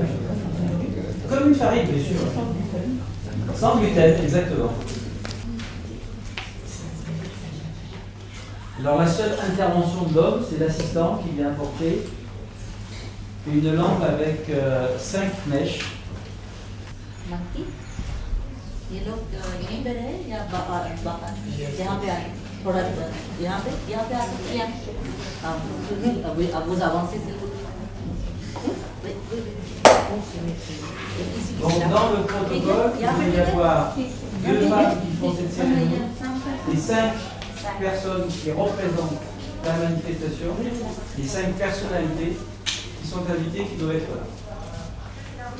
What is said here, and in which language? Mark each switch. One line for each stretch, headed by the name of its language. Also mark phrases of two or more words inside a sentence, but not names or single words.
French: Comme une farine, bien sûr. Sans gluten, exactement. Alors la seule intervention de l'homme, c'est l'assistant qui vient apporter une lampe avec 5 mèches.
Hindi: ये लोग यहीं पे रहे या यहाँ पे आए थोड़ा यहाँ पे आ सकते हैं अब वो avancé
French: Donc dans le protocole, il va y avoir 2 femmes qui font cette cérémonie et 5 personnes qui représentent la manifestation, les 5 personnalités qui sont invitées, qui doivent être là.